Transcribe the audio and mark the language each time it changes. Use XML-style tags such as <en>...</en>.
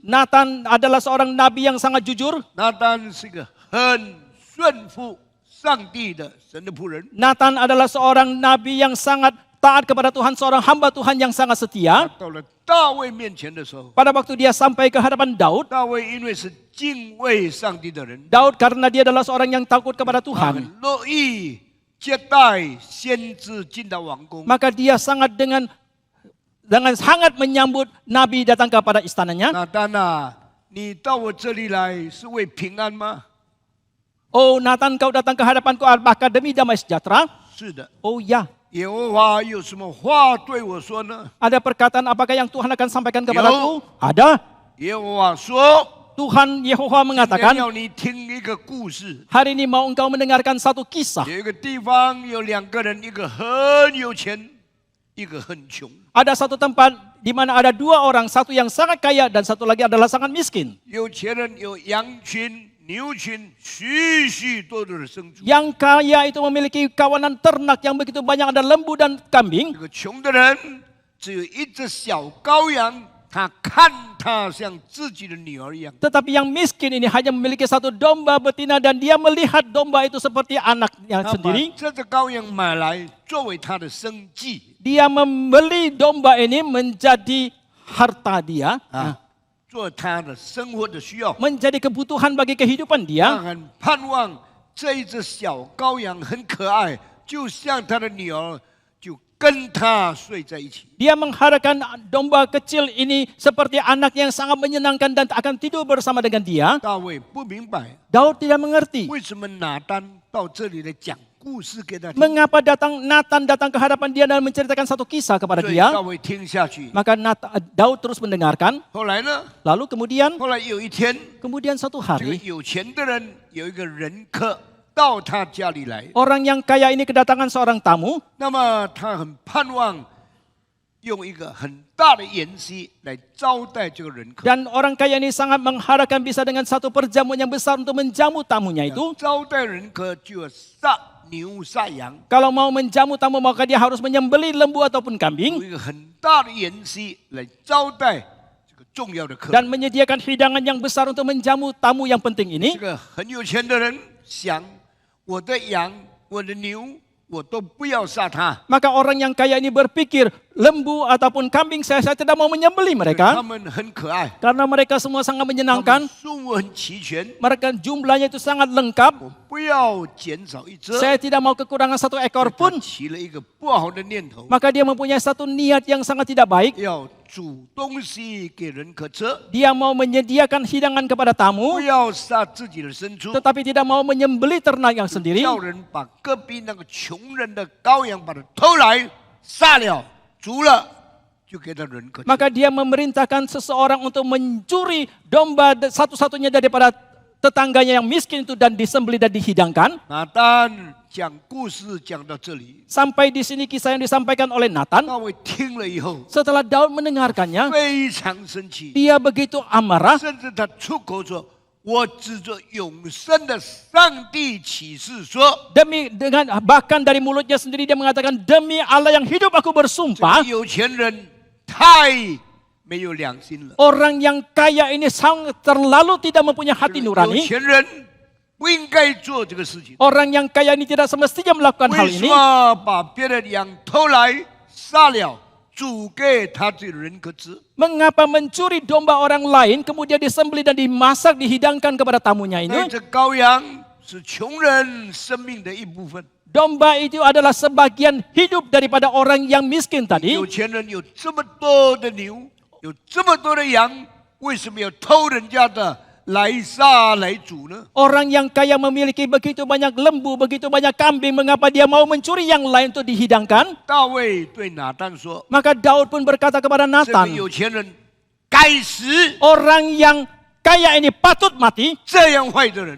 <id>Nathan adalah seorang nabi yang sangat jujur.</id> <zh>拿单是一个很顺服上帝的神的仆人。</zh> <id>Nathan adalah seorang nabi yang sangat taat kepada Tuhan, seorang hamba Tuhan yang sangat</id> <zh>他</zh> <id>setia.</id> <zh>到了大卫面前的时候，</zh> <id>Pada waktu dia sampai ke hadapan Daud,</id> <zh>大卫因为是敬畏上帝的人，</zh> <id>Daud karena dia adalah seorang yang takut kepada</id> <zh>他</zh> <id>Tuhan,</id> <zh>很乐意接待先知进到王宫。</zh> <id>maka dia sangat dengan sangat menyambut nabi datang kepada istananya.</id> <zh>拿单啊，你到我这里来是为平安吗？</zh> <id>Oh Nathan, kau datang ke hadapanku apakah demi damai sejahtera?</id> <zh>是的。</zh> <id>Oh ya.</id> <zh>耶和华有什么话对我说呢？</zh> <id>Ada perkataan apakah yang Tuhan akan sampaikan kepadaku? Ada.</id> <zh>耶和华说</zh> <id>Tuhan Yehova</id> <zh>今天</zh> <id>mengatakan,</id> <zh>要你听一个故事。</zh> <id>hari ini mau engkau mendengarkan satu kisah.</id> <zh>有一个地方有两个人，一个很有钱，一个很穷。</zh> <id>Ada satu tempat di mana ada dua orang, satu yang sangat kaya dan satu lagi adalah sangat miskin.</id> <zh>有钱人有羊群、牛群，许许多多的牲畜。</zh> <id>Yang kaya itu memiliki kawanan ternak yang begitu banyak, ada lembu dan kambing.</id> <zh>这个穷的人只有一只小羔羊，他看他像自己的女儿一样。</zh> <id>Tetapi yang miskin ini hanya memiliki satu domba betina dan dia melihat domba itu seperti anaknya</id> <zh>他把</zh> <id>sendiri.</id> <zh>这只羔羊买来作为他的生计</zh> <id>Dia membeli domba ini menjadi harta dia,</id> <zh>啊，做他的生活的需要。</zh> <id>menjadi kebutuhan bagi kehidupan</id> <zh>他</zh> <id>dia.</id> <zh>很盼望这一只小羔羊很可爱，就像他的女儿，就跟他睡在一起。</zh> <id>Dia mengharapkan domba kecil ini seperti anak yang sangat menyenangkan dan akan tidur bersama dengan dia.</id> <zh>大卫不明白</zh> <id>Daud tidak mengerti</id> <zh>为什么拿单到这里来讲故事给他听，</zh> <id>mengapa Nathan datang ke hadapan dia dan menceritakan satu kisah kepada</id> <zh>所以</zh> <id>dia.</id> <zh>大卫听下去。</zh> <id>Maka Daud terus mendengarkan.</id> <zh>后来呢？</zh> <id>Lalu kemudian</id> <zh>后来有一天，</zh> <id>satu</id> <zh>这个</zh> <id>hari</id> <zh>有钱的人有一个人客到他家里来，</zh> <id>orang yang kaya ini kedatangan seorang tamu.</id> <zh>那么他很盼望用一个很大的筵席来招待这个人客。</zh> <id>Dan orang kaya ini sangat mengharapkan bisa dengan satu perjamuan yang besar untuk menjamu tamunya itu.</id> <zh>招待人客就要杀牛杀羊，</zh> <id>Kalau mau menjamu tamu maka dia harus menyembelih lembu ataupun</id> <zh>有</zh> <id>kambing</id> <zh>一个很大的筵席来招待这个重要的客人。</zh> <id>dan menyediakan hidangan yang besar untuk menjamu tamu yang penting</id> <zh>这</zh> <id>ini.</id> <zh>个很有钱的人想，我的羊、我的牛，我都不要杀它，</zh> <id>Maka orang yang kaya ini berpikir lembu ataupun kambing saya tidak mau menyembelih</id> <zh>他</zh> <id>mereka</id> <zh>们很可爱，</zh> <id>karena mereka semua sangat</id> <zh>他们</zh> <id>menyenangkan.</id> <zh>数目很齐全，</zh> <id>Mereka jumlahnya itu sangat lengkap.</id> <zh>我不要减少一只。</zh> <id>Saya tidak mau kekurangan satu ekor</id> <zh>他</zh> <id>pun.</id> <zh>起了一个不好的念头，</zh> <id>Maka dia mempunyai satu niat yang sangat tidak baik.</id> <zh>要煮东西给人可吃，</zh> <id>Dia mau menyediakan hidangan kepada</id> <zh>不</zh> <id>tamu,</id> <zh>要杀自己的牲畜，</zh> <id>tetapi tidak mau menyembelih ternak yang sendiri.</id> <zh>叫人把隔壁那个穷人的羔羊把它偷来杀了，煮了就给他人可吃。</zh> <id>Maka dia memerintahkan seseorang untuk mencuri domba satu-satunya daripada tetangganya yang miskin itu dan disembelih dan dihidangkan.</id> <zh>拿单讲故事讲到这里，</zh> <id>Sampai di sini kisah yang disampaikan oleh Nathan.</id> <zh>大卫听了以后</zh> <id>Setelah Daud mendengarkannya,</id> <zh>非常生气，</zh> <id>dia begitu amarah.</id> <zh>甚至他出口说：“我指着永生的上帝起誓说，</zh> <id>Bahkan dari mulutnya sendiri dia mengatakan, demi Allah yang hidup aku</id> <zh>这</zh> <id>bersumpah.</id> <zh>个有钱人太没有良心了。</zh> <id>Orang yang kaya ini sangat terlalu tidak mempunyai hati</id> <zh>有</zh> <id>nurani.</id> <zh>钱人不应该做这个事情。</zh> <id>Orang yang kaya ini tidak semestinya melakukan hal</id> <zh>为什</zh> <id>ini.</id> <zh>么把别人的羊偷来杀了，煮给他的人可吃？</zh> <id>Mengapa mencuri domba orang lain, kemudian disembelih dan dimasak, dihidangkan kepada tamunya</id> <zh>那这羔羊是穷人生命的一部分。</zh> <id>Domba itu adalah sebagian hidup daripada orang yang miskin tadi.</id> <zh>有钱人有这么多的牛，有这么多的羊，为什么要偷人家的来杀来煮呢？</zh> <id>Orang yang kaya memiliki begitu banyak lembu, begitu banyak kambing, mengapa dia mau mencuri yang lain untuk dihidangkan?</id> <zh>大卫对拿单说</zh> <id>Maka Daud pun berkata kepada：“</id> <zh>这个</zh> <id>Nathan,</id> <zh>有钱人该死，</zh> <id>orang yang kaya ini patut mati,</id> <zh>这样坏的人</zh>